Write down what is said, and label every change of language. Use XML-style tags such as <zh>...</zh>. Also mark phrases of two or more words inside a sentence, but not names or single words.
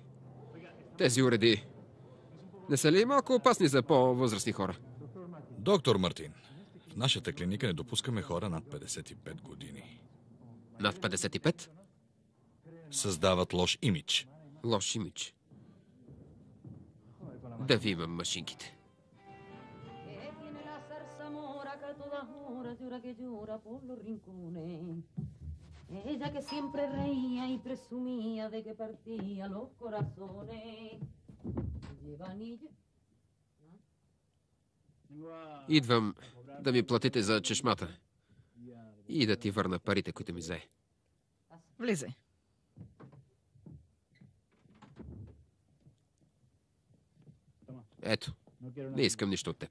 <bg>Тези уреди не са ли малко опасни за по-възрастни хора? Доктор Мартин, в нашата клиника не допускаме хора над 55 години. Над 55? Създават лош имидж. Лош имидж. Да ви имам машинките.</bg> <es>Ella que siempre reía y presumía de que partía los corazones.</es> <bg>Идвам да ми платите за чешмата и да ти върна парите, които ми взе. Влизай. Ето, не искам нищо от теб.</bg>